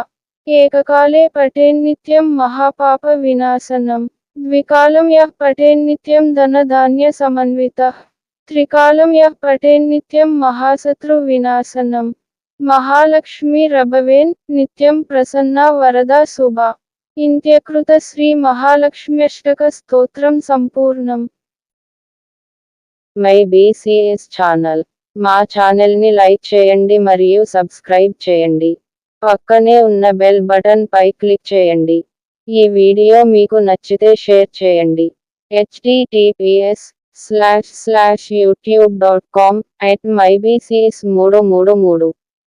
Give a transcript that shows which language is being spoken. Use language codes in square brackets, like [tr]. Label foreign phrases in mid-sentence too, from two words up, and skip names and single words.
[sa] एककाले पठेन्नित्यं महापापविनाशनं द्विकालं यः पठेन्नित्यं धनधान्यसमन्वितः त्रिकालं यः पठेन्नित्यं महाशत्रुविनाशनं। महालक्ष्मीरभवेन् नित्यं प्रसन्ना वरदा शुभा। इंत्यकृत श्री महालक्ष्म्यष्टक स्तोत्रं संपूर्णम्। [te] మై బీసీఎస్ ఛానల్ మా ఛానల్ ని లైక్ చేయండి మరియు సబ్స్క్రైబ్ చేయండి. పక్కనే ఉన్న బెల్ బటన్ పై క్లిక్ చేయండి. ఈ వీడియో మీకు నచ్చితే షేర్ చేయండి. https://youtube.com/mybcs333